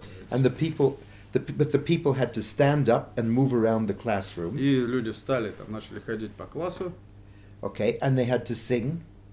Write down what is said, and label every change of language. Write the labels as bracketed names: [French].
[English] And the people had to stand up and move around the classroom. [Russian] И люди встали, там начали ходить по классу. [English] Okay, and they had to sing.